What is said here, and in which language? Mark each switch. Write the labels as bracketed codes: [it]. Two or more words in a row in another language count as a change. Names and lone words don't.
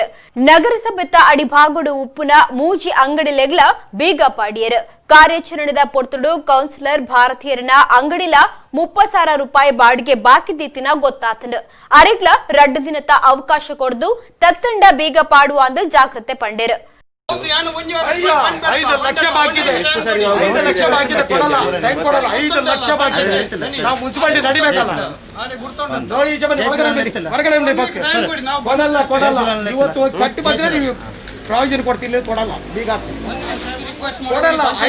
[tcy] ನಗರಸಭೆತ ಅಡಿಭಾಗೋಡು ಉಪ್ಪುನ ಮೂಜಿ ಅಂಗಡಿಲೆಗ್ಲ ಬೀಗ ಪಾಡಿಯರು. ಕಾರ್ಯಾಚರಣೆದ ಪೊರ್ತುಡು ಕೌನ್ಸಿಲರ್ ಭಾರತೀಯರನ ಅಂಗಡಿಲ 30,000 ರೂಪಾಯಿ ಬಾಡಿಗೆ ಬಾಕಿದೀತಿನ ಗೊತ್ತಾತಂಡು. ಅರಿಗ್ಲ ರಡ್ಡು ದಿನತ ಅವಕಾಶ ಕೊಡ್ದು ತತ್ತಂಡ ಬೀಗ ಪಾಡುವ ಅಂದು ಜಾಗ್ರತೆ ಪಂಡೇರು. [kn] 5 ಲಕ್ಷ ಬಾಕಿದೆ. 5 ಲಕ್ಷ ಬಾಕಿದೆ, ಕೊಡಲ್ಲ, ಟೈಮ್ ಕೊಡಲ್ಲ. 5 ಲಕ್ಷ ಬಾಕಿದೆ. ನಾವು ಮುನ್ಸಿಪಾಲಿಟಿ ನಡಿಬೇಕಲ್ಲ ನೋಡಿ. ಹೊರಗಡೆ ಫಸ್ಟ್ ಕೊಡಲ್ಲ. ಇವತ್ತು ಕಟ್ಟಿ ಬಂದ್ರೆ ನೀವು ಪ್ರಾವಿಷನ್ ಕೊಡ್ತಿಲ್ಲ, ಕೊಡಲ್ಲ, ಬೀಗ ಕೊಡಲ್ಲ.